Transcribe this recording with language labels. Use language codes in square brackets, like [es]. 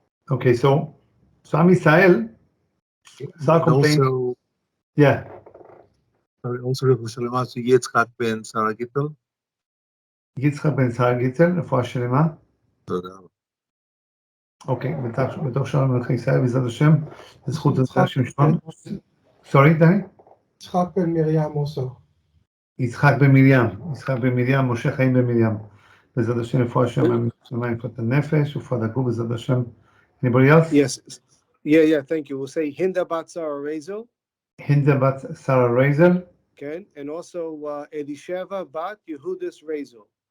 [en] Okay, so עם ישראל start complaining. Also, Yeah. Sorry, also רפואה שלמה to יצחק בן שרה גיטל. [he] יצחק בן שרה גיטל, רפואה שלמה. תודה רבה. אוקיי, בתוך שאר מלכי ישראל בעזרת השם, לזכות זרה שמשון. [en] Sorry, דני? יצחק בן מרים also. [he] יצחק בן מרים, משה חיים בן מרים. בעזרת השם רפואה שלמה מן השמיים, רפואת הנפש ורפואת הגוף בעזרת השם. [en] Anybody else? Yes. Yeah, thank you. We'll say Hinda bat Sarah Razel. Hinda bat Sarah Razel. Okay, and also Elisheva bat Yehudis Razel.